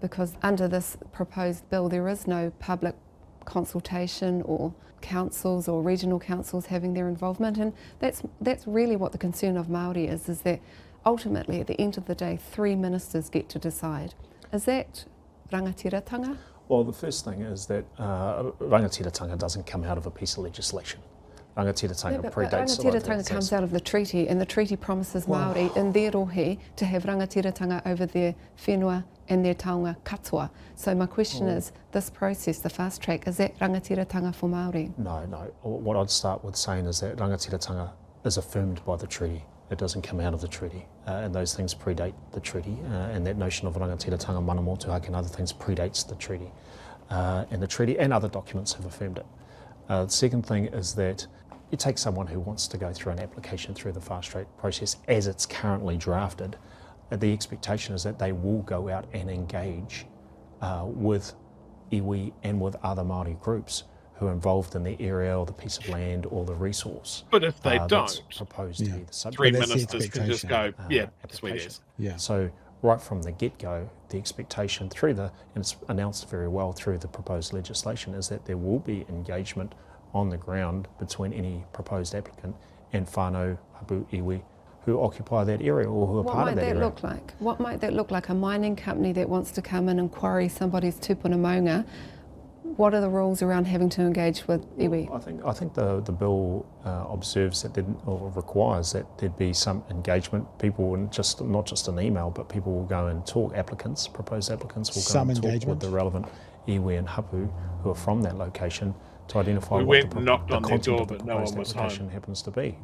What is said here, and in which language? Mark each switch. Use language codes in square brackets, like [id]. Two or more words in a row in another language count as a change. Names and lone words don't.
[en] Because under this proposed bill, there is no public consultation or councils or regional councils having their involvement, and that's really what the concern of Māori is that ultimately at the end of the day 3 ministers get to decide. Is that rangatiratanga? Well, the first thing is that rangatiratanga doesn't come out of a piece of legislation. Rangatiratanga predates rangatiratanga comes out of the treaty, and the treaty promises Māori in their rohe to have rangatiratanga over their whenua and their [mi] taonga katoa. [en] So my question is, this process, the fast track, is that rangatiratanga for Māori? No. What I'd start with saying is that rangatiratanga is affirmed by the treaty. It doesn't come out of the treaty, and those things predate the treaty, and that notion of rangatiratanga, [mi] mana motuhake [en] and other things predates the treaty. And the treaty and other documents have affirmed it. The second thing is that you take someone who wants to go through an application through the fast track process as it's currently drafted, the expectation is that they will go out and engage with iwi and with other Māori groups who are involved in the area or the piece of land or the resource. But if they don't, proposed to be the subject. 3 ministers can just go, sweet as. Yeah. So right from the get-go, the expectation and it's announced very well through the proposed legislation, is that there will be engagement on the ground between any proposed applicant and [mi] whānau, hapu, iwi, [en] who occupy that area or who are part of that area. What might that look like? A mining company that wants to come in and quarry somebody's [mi] tupuna maunga, [en] what are the rules around having to engage with iwi? I think the bill observes that or requires that there'd be some engagement. People, and not just an email, but people will go and talk. Proposed applicants will go and talk with the relevant iwi and hapu who are from that location to identify what the content of the proposed application happens to be.